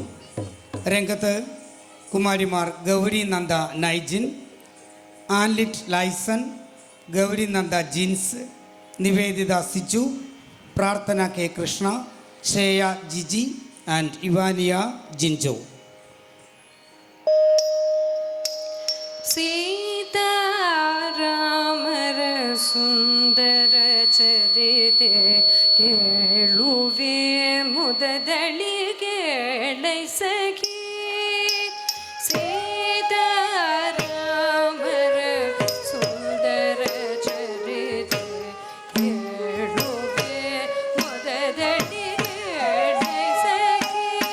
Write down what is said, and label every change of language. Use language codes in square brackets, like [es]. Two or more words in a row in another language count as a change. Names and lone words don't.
[ml] രംഗത്ത് കുമാരിമാർ ഗൗരി നന്ദ നൈജിൻ, ആൻലിറ്റ് ലൈസൺ, ഗൗരി നന്ദ ജിൻസ്, നിവേദിത സിജു, പ്രാർത്ഥന കെ കൃഷ്ണ, ശ്രേയ ജിജി ആൻഡ് ഇവാനിയ ജിൻജോ. [kn] ಸೀತಾರಾಮರ ಸುಂದರ ಚರಿತೆ ಕೇಳುವೆ ಮುದದಳಿ ಕೇಳೈ ಸಖಿ. ಸೀತಾರಾಮರ ಸುಂದರ ಚರಿತೆ ಕೇಳುವೆ ಮುದದಳಿ ಕೇಳೈ ಸಖಿ.